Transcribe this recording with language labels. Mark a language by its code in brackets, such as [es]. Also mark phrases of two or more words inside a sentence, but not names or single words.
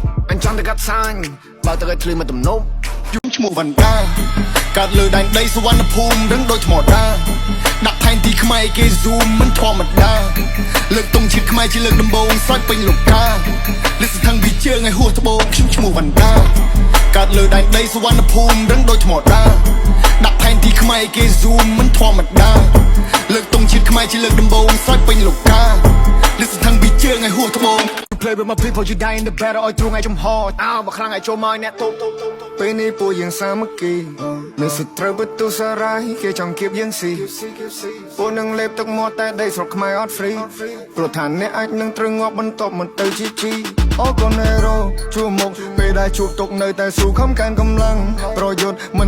[km] អញ្ចឹងទៅកាត់សាញ់ បើទៅឲ្យធ្លាយមកទំនប់ ខ្ញុំឈ្មោះវណ្ណដា កើតលើដែនដីសុវណ្ណភូមិ រឹងដូចថ្មដា ដាក់ផែនទីខ្មែរគេ zoom មិនធម្មតា លើកទង់ជាតិខ្មែរជាលើកដំបូង ស្រោចពេញលោកកា លាតសន្ធឹងពីជើងឲ្យហួសត្បូង ខ្ញុំឈ្មោះវណ្ណដា កើតលើដែនដីសុវណ្ណភូមិ រឹងដូចថ្មដា ដាក់ផែនទីខ្មែរគេ zoom មិនធម្មតា លើកទង់ជាតិខ្មែរជាលើកដំបូង ស្រោចពេញលោកកា ស្ថឹងពីជើងឲ្យហួសត្បូង [en] You play with my people, you die in the battle [km] ឲ្យទ្រូងឲ្យចំហតោបើខ្លាំងឲ្យចូលមកអ្នកទោបពេលនេះពួកយើងសាមគ្គីមានសត្រូវពិតទូសារាយគេចង់គៀបយើងស៊ីពួកនឹងលេបទឹកមាត់តែដីស្រុកខ្មែរអត់ហ្វ្រីព្រោះថាអ្នកអាចនឹងត្រូវងាប់បន្ទាប់មកទៅជីជីអូកូនេរ៉ូជួបមុខពេលដែលជួបទុកនៅតែស៊ូខំកើនកម្លាំងប្រយុទ្ធ